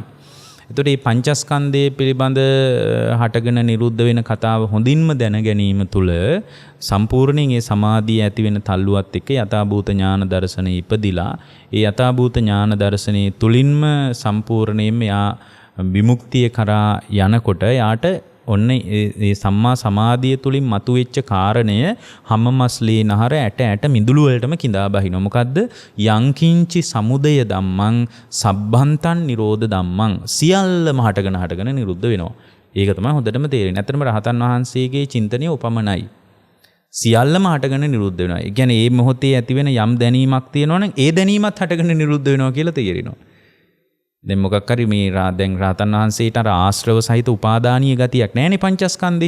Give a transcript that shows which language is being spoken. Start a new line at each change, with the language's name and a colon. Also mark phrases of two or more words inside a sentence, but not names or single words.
Sinhala: එතකොට මේ පංචස්කන්ධය පිළිබඳ හටගෙන නිරුද්ධ වෙන කතාව හොඳින්ම දැන ගැනීම තුළ සම්පූර්ණයෙන් ඒ සමාධිය ඇති වෙන තල්ලුවත් එක්ක යථාභූත ඥාන දර්ශනය ඉපදිලා ඒ යථාභූත ඥාන දර්ශනයේ තුලින්ම සම්පූර්ණයෙන්ම යා විමුක්තිය කරා යනකොට යාට ඔන්න ඒ සම්මා සමාධිය තුලින් මතුවෙච්ච කාරණය හැමමස්ලේ නහර ඇට මිදුළු වලටම கிඳා බහිනවා. මොකද්ද?
Pali: යංකින්චි සමුදය ධම්මං සබ්බන්තං නිරෝධ ධම්මං
Sinhala: සියල්ලම හටගෙන නිරුද්ධ වෙනවා. ඒක තමයි හොඳටම තේරෙන්නේ. ඇත්තටම රහතන් වහන්සේගේ චින්තනය උපමනයි. සියල්ලම හටගෙන නිරුද්ධ වෙනවා. ඒ කියන්නේ මේ මොහොතේ ඇතිවෙන යම් දැනීමක් තියෙනවා නම් ඒ දැනීමත් හටගෙන නිරුද්ධ වෙනවා කියලා තේරෙනවා. දැන් මොකක් හරි මේ දැන් රහතන් වහන්සේට අර ආශ්‍රව සහිත උපාදානීය ගතියක් නැහැනේ පංචස්කන්ධේ.